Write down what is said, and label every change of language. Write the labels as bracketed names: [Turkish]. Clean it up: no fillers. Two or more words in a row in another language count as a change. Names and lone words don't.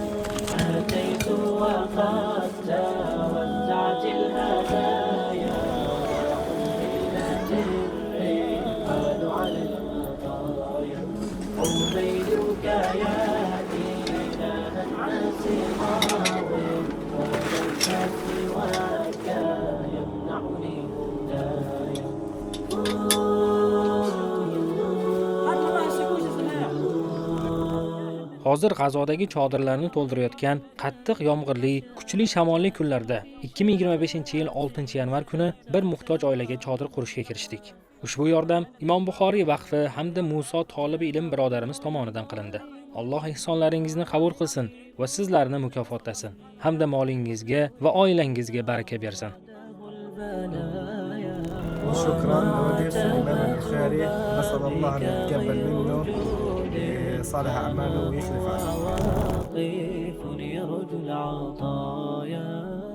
[Arabic] أتيت وقد وزعت الهدايا وحملت الرحال على الخطايا. عبيدك يا إله الناس غاو وليس سواك يمنعني هدايا. [Uzbek] Hozir G'azodagi chodirlarni to'ldirayotgan qattiq yomg'irli, kuchli shamolli kunlarda 2025-yil 6-yanvar kuni bir muhtoj oilaga chodir qurishga kirishdik. Ushbu yordam Imom Buxoriy vaqfi hamda Muso tolibi ilm birodarimiz tomonidan qilindi. Alloh ihsonlaringizni qabul qilsin va sizlarni mukofotlasin, hamda molingizga va oilangizga baraka bersin. [Arabic] شكرا لمدير سليمان البخاري، نسأل الله أن يتقبل منه صالح أعماله ويخلف عنه. واقف يرجو العطايا.